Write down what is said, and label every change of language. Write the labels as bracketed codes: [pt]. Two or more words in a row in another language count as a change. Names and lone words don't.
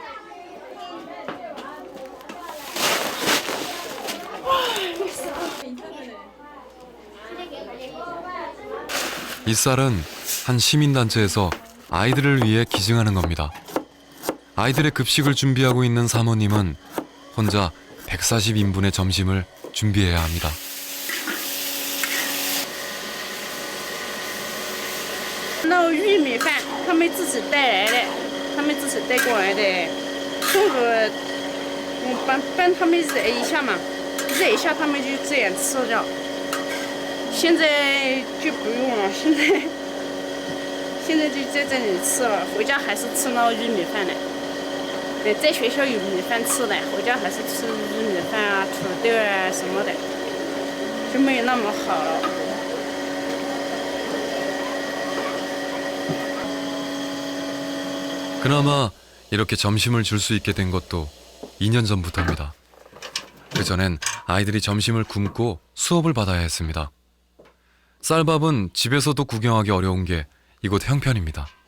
[ko] 이 쌀은 한 시민단체에서 아이들을 위해 기증하는 겁니다. 아이들의 급식을 준비하고 있는 사모님은 혼자 140인분의 점심을 준비해야 합니다. [zh] 那玉米饭他们自己带来的，他们自己带过来的。中午帮他们热一下嘛，热一下他们就这样吃掉。现在就不用了，现在就在这里吃了，回家还是吃那玉米饭的。在学校有米饭吃的，回家还是吃玉米饭啊、土豆啊什么的，就没有那么好了。 [ko] 그나마 이렇게 점심을 줄 수 있게 된 것도 2년 전부터입니다. 그전엔 아이들이 점심을 굶고 수업을 받아야 했습니다. 쌀밥은 집에서도 구경하기 어려운 게 이곳 형편입니다.